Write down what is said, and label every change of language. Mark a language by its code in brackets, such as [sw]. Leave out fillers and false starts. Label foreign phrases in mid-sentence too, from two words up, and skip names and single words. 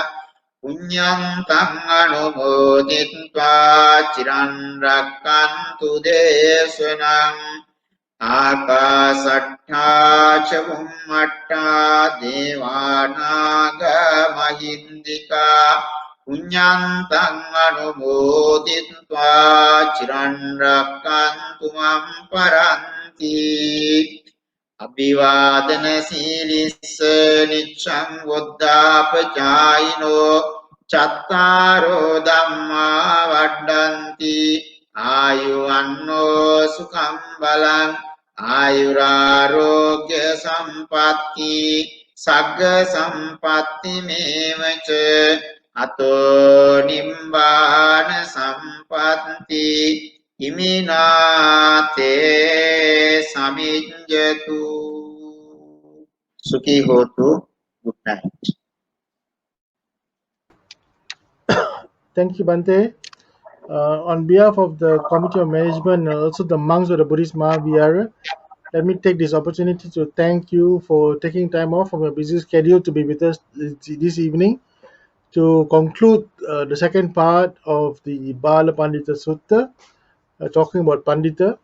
[pi] Punyantang anumoditva chiran rakkantu desanam akasattha ca bhummatta devanaga mahindika punyantang anumoditva chiran rakkantu mam paranti අභිවාදන සීලිස්ස නිච්ඡං වොද්ධාපචායිනෝ චත්තාරෝ ධම්මා වඩ්ඩಂತಿ ආයුවන්නෝ සුඛං බලං ආයුරාෝග්‍ය සම්පatti සග්ග සම්පatti මේවච අතෝ නිම්බාන සම්පatti ඉමිනාතේ සමිඤ්ඤතු සුඛී හෝතු [en] good night. Thank you, Bante. On behalf of the Committee of Management and also the monks of the Buddhist Mahavihara, let me take this opportunity to thank you for taking time off from your busy schedule to be with us this evening to conclude the second part of the Bala Pandita Sutta, talking about Pandita.